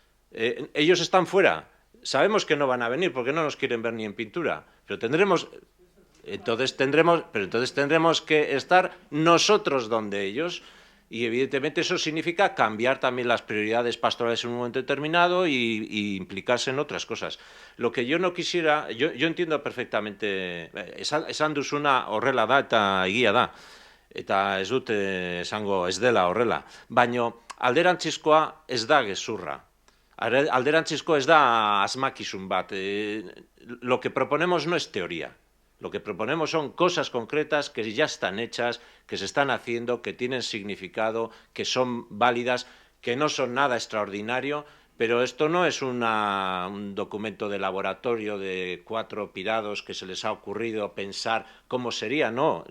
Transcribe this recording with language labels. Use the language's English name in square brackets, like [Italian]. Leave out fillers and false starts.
[Spanish] Ellos están fuera. Sabemos que no van a venir porque no nos quieren ver ni en pintura, pero entonces tendremos que estar nosotros donde ellos, y evidentemente eso significa cambiar también las prioridades pastorales en un momento determinado y implicarse en otras cosas. Lo que yo no quisiera, yo entiendo perfectamente, [Basque] esan duzuna horrela da eta egia da, eta ez dut esango ez dela horrela, baino alderantzizkoa ez da gezurra. Alderantzizko ez da asmakizun bat. [Spanish] Lo que proponemos no es teoría. Lo que proponemos son cosas concretas que ya están hechas, que se están haciendo, que tienen significado, que son válidas, que no son nada extraordinario, pero esto no es un documento de laboratorio de 4 pirados que se les ha ocurrido pensar cómo sería, no.